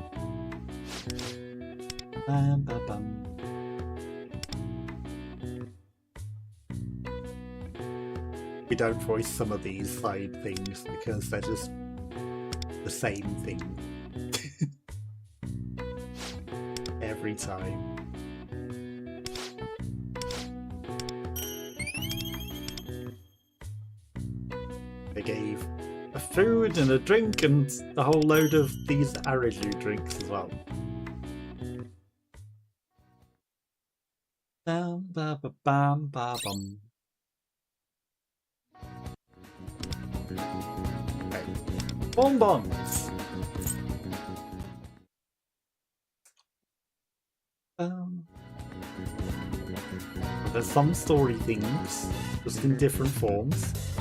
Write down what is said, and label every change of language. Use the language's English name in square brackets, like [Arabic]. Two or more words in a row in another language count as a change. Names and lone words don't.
[English] We don't voice some of these side things because they're just the same thing every time. They gave a food and a drink and a whole load of these Araju drinks as well. Bam, ba, ba, bam, ba, bum. Okay. Bonbons. There's some story things, just in different forms.